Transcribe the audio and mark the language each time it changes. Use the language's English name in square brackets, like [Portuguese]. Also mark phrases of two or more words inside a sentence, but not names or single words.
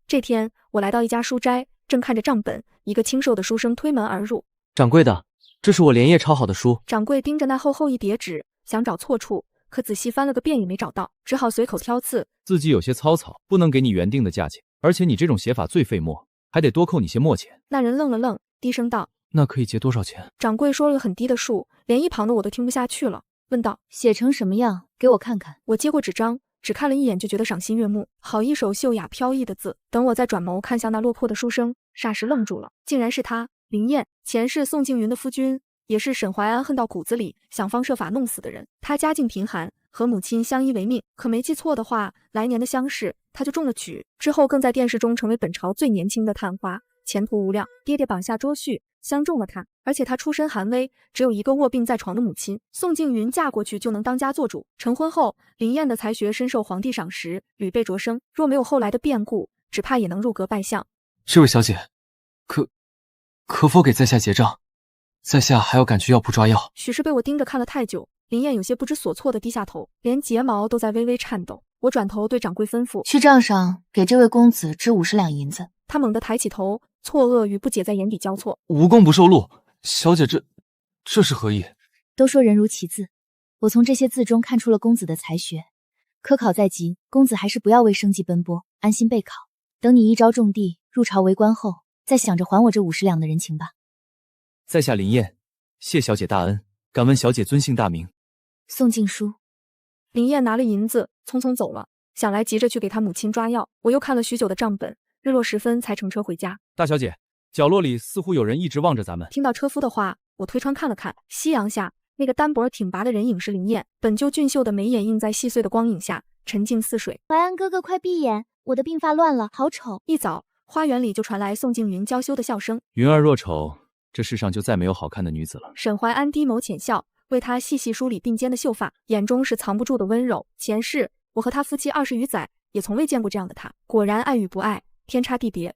[Chinese] 這天，我來到一家書齋，正看着賬本，一個清瘦的書生推門而入。掌櫃的，這是我連夜抄好的書。掌櫃盯着那厚厚一疊紙，想找錯處，可仔細翻了個遍也沒找到，只好隨口挑刺。字跡有些草草，不能給你原定的價錢，而且你這種寫法最費墨，還得多扣你些墨錢。那人愣了愣，低聲道： 那可以結多少錢？掌櫃說了個很低的數，連一旁的我都聽不下去了，問道： 寫成什麼樣？給我看看。我接過紙張，只看了一眼就覺得賞心悅目，好一手秀雅飄逸的字。等我再轉眸看向那落魄的書生，霎時愣住了，竟然是他，林燕，前世宋靜雲的夫君，也是沈懷安恨到骨子裡，想方設法弄死的人。他家境貧寒，和母親相依為命，可沒記錯的話，來年的鄉試他就中了舉，之後更在電視中成為本朝最年輕的探花，前途無量。爹爹綁下捉婿，相中了他，而且他出身寒微，只有一個臥病在床的母親。宋靜雲嫁過去就能當家做主。成婚後，林燕的才學深受皇帝賞識，屢被擢升。若沒有後來的變故，只怕也能入閣拜相。這位小姐，可否給在下結賬？在下還要趕去藥鋪抓藥。許是被我盯着看了太久，林燕有些不知所措地低下頭，連睫毛都在微微顫抖。我轉頭對掌櫃吩咐： 去賬上給這位公子支50兩銀子。他猛地抬起頭，錯愕與不解在眼底交錯。無功不受祿，小姐這是何意？都說人如其字，我從這些字中看出了公子的才學。科考在即，公子還是不要為生計奔波，安心備考。等你一朝中第，入朝為官後，再想着還我這50兩的人情吧。在下林燕，謝小姐大恩，敢問小姐尊姓大名？宋靜書。林燕拿了銀子，匆匆走了，想來急着去給他母親抓藥。我又看了許久的賬本，日落時分才乘車回家。大小姐，角落裡似乎有人一直望着咱們。聽到車夫的話，我推窗看了看，夕陽下那個單薄挺拔的人影是林燕，本就俊秀的眉眼映在細碎的光影下，沉靜似水。懷安哥哥快閉眼，我的鬢髮亂了，好醜。一早，花園裡就傳來宋靜雲嬌羞的笑聲。雲兒若醜，這世上就再沒有好看的女子了。沈懷安低眸淺笑，為她細細梳理鬢間的秀髮，眼中是藏不住的溫柔。前世我和他夫妻20餘載，也從未見過這樣的他，果然愛與不愛，天差地別。